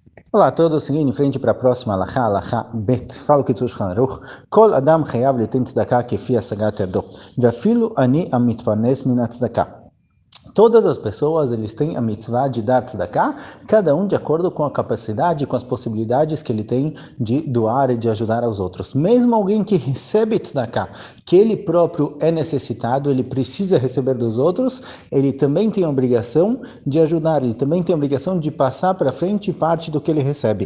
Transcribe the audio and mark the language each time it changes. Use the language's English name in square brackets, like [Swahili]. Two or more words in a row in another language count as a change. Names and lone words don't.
[Portuguese] Olá a todos, seguindo em frente para a próxima [Hebrew] הלכה ב. [Portuguese] Fala o que Shulchan Aruch. [Hebrew] כל אדם חייב ליתן צדקה כפי השגת ידו. ואפילו עני המתפרנס מן צדקה. [Portuguese] Todas as pessoas, eles têm a mitzvah de dar tzedakah, cada um de acordo com a capacidade, com as possibilidades que ele tem de doar e de ajudar aos outros. Mesmo alguém que recebe tzedakah, que ele próprio é necessitado, ele precisa receber dos outros, ele também tem a obrigação de ajudar, ele também tem a obrigação de passar para frente parte do que ele recebe.